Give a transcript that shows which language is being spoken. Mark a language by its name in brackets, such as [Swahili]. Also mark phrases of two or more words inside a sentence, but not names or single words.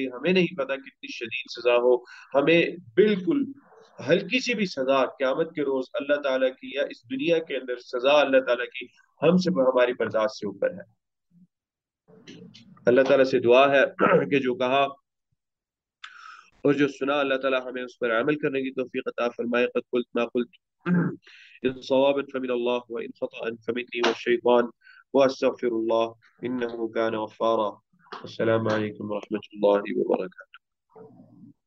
[Hindi] हमें नहीं पता कितनी शदीद सजा हो, हमें बिल्कुल हल्की सी भी सजा क्यामत के रोज अल्लाह ताला की, या इस दुनिया के अंदर सजा अल्लाह ताला की हमसे हमारी बर्दाश्त से ऊपर है। अल्लाह ताला से दुआ है कि जो कहा और जो सुना, अल्लाह ताला हमें उस पर अमल करने की तौफीक अता फरमाए। [Arabic] قد قلت ما قلت إن صوابا فمن الله وإن خطأ فمني والشيطان وأستغفر الله إنه كان غفارا. السلام عليكم ورحمة الله وبركاته.